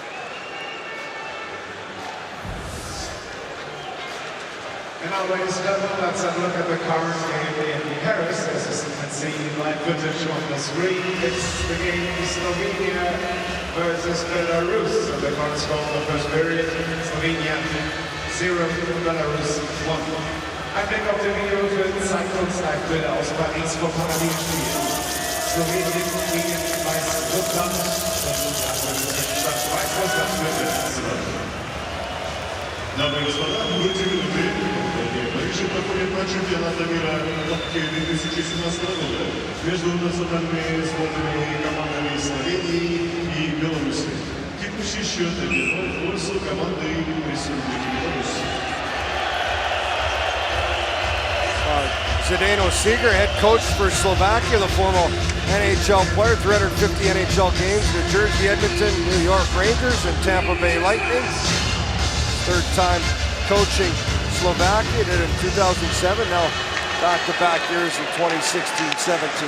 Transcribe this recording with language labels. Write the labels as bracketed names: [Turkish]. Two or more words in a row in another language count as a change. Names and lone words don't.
[English] And now, ladies and gentlemen, let's have a look at the current game in Paris. As you can see, live footage on the screen. It's the game Slovenia versus Belarus. So the current score of the first period, Slovenia 0, Belarus 1. [German] Ein Blick auf den Video für Zeitungslive-Bilder aus Paris vom Parallelspiel. Slowenien gegen Weißrussland. Statt Weißrussland wird [Russian] Дамы и господа, будьте минуты. В Париже проходит матч чемпионата мира хоккея 2017 года между национальными сборными командами Словении и Беларуси. Текущий счет 1-0 в пользу команды Республики Беларусь. [English] Zdeno Цигера, head coach for Slovakia, the former NHL player, 350 NHL games, New Jersey, Edmonton, New York Rangers, and Tampa Bay Lightning. Third time coaching Slovakia, did it in 2007, now back-to-back years in 2016-17.